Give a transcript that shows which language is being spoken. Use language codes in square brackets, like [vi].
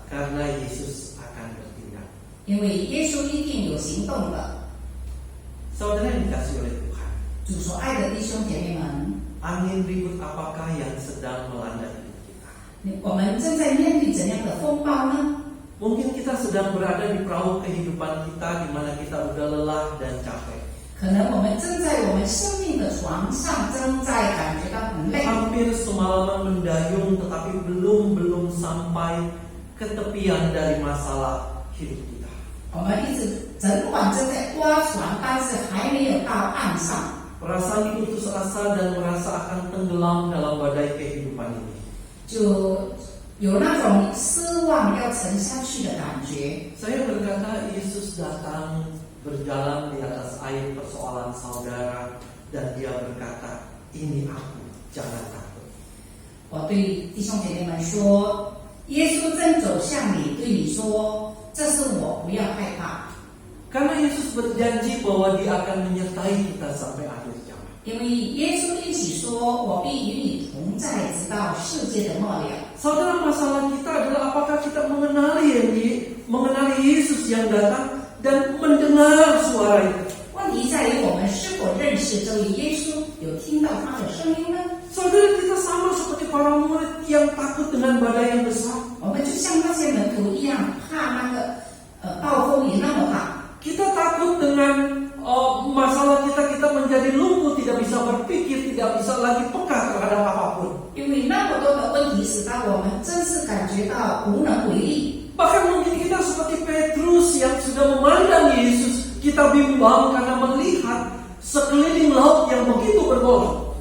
[id] karena Yesus akan bertindak. [zh] 因为耶稣一定有行动的。 [id] Saudara yang dikasih oleh Tuhan, [zh] 主所爱的弟兄姐妹们， [id] angin ribut apakah yang sedang melanda hidup kita? [zh] 我们正在面对怎样的风暴呢？ [id] Mungkin kita sedang berada di perahu kehidupan kita di mana kita udah lelah dan capek. [zh] 可能我们正在我们生命的床上，正在感觉到很累， [id] Hampir semalaman mendayung tetapi belum sampai ke tepian dari masalah hidup kita. [zh] 我们一直整晚正在刮船，但是还没有到岸上， [id] Perasaan putus asa dan merasa akan tenggelam dalam badai kehidupan ini. [zh] 就有那种失望要沉下去的感觉。 [id] Saya berkata Yesus datang berjalan di atas air persoalan saudara dan dia berkata, ini aku, jangan takut. [zh] 我对弟兄姐妹们说，耶稣正走向你，对你说：“这是我，不要害怕。” [id] Karena Yesus berjanji bahwa dia akan menyertai kita sampai akhir zaman. [zh] 因为耶稣一起说：“我必与你同在，直到世界的末了。” [id] Saudara, masalah kita adalah apakah kita mengenali Yesus yang datang dan mendengar suara itu. [zh] 问题在于我们是否认识这位耶稣，有听到他的声音呢？ [id] Saudara, kita sama seperti para murid yang takut dengan badai yang besar. [zh] 我们就像那些门徒一样，怕那个暴风雨那么大。 [id] Kita takut dengan masalah kita menjadi lumpuh, tidak bisa berpikir, tidak bisa lagi peka terhadap apapun. [zh] 因为那么多的问题使到我们真是感觉到无能为力。 [id] Bahkan mungkin kita seperti Petrus yang sudah memandang Yesus, kita bimbang karena melihat sekeliling laut yang begitu bergolak.